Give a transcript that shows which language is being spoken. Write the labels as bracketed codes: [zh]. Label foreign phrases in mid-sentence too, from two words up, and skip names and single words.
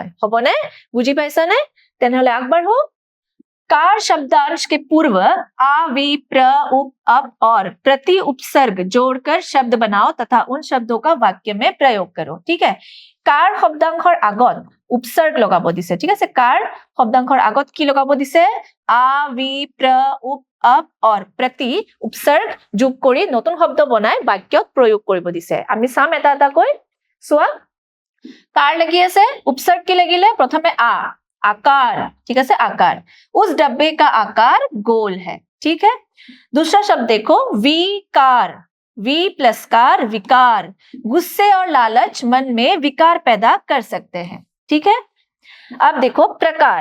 [as] হ'বনে? বুজি পাইছা নে? তেনেহ'লে আগবাঢ়ো। [hi] कार शब्दांश के पूर्व आ, वि, प्र, उप, अप और प्रति उपसर्ग जोड़कर शब्द बनाओ तथा उन शब्दों का वाक्य में प्रयोग करो। ठीक है, [as] কাৰ শব্দাংশৰ আগত উপসৰ্গ লগাব দিছে। [hi] ठीक है, [as] কাৰ শব্দাংশৰ আগত কি লগাব দিছে? [hi] आ, वि, प्र, उप, अप और प्रति उपसर्ग [as] যোগ কৰি নতুন শব্দ বনাই বাক্যত প্ৰয়োগ কৰিব দিছে। আমি চাম এটা এটা কৈ। চোৱা, कार লাগি আছে, उपसर्ग কি লাগিলে? [hi] প্ৰথমে आ, आकार। ठीक है, आकार। उस डब्बे का आकार गोल है। ठीक है, दूसरा शब्द देखो, विकार। वी प्लस कार विकार। गुस्से और लालच मन में विकार पैदा कर सकते हैं। ठीक है, अब देखो प्रकार।